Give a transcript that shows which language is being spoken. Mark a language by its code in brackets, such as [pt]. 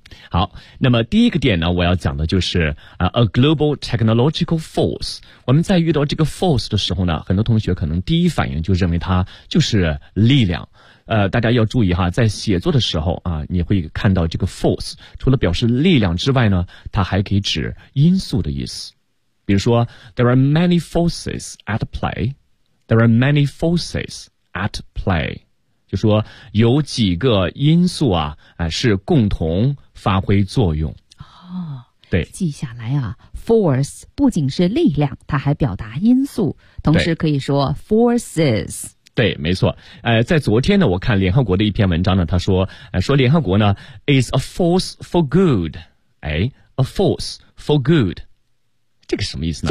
[zh] 好，那么第一个点呢，我要讲的就是 [en] a global technological force。 [zh] 我们在遇到这个 force 的时候呢，很多同学可能第一反应就认为它就是力量。大家要注意哈，在写作的时候啊，你会看到这个 force， 除了表示力量之外呢，它还可以指因素的意思。比如说 [en] ，there are many forces at play， there are many forces at play。 [zh] 就说有几个因素啊，是共同发挥作用。哦，对，记下来啊 ，force 不仅是力量，它还表达因素，同时可以说 forces。对，没错。在昨天呢，我看联合国的一篇文章呢，他说，说联合国呢 [en] is a force for good， [zh] a force for good。这个什么意思呢？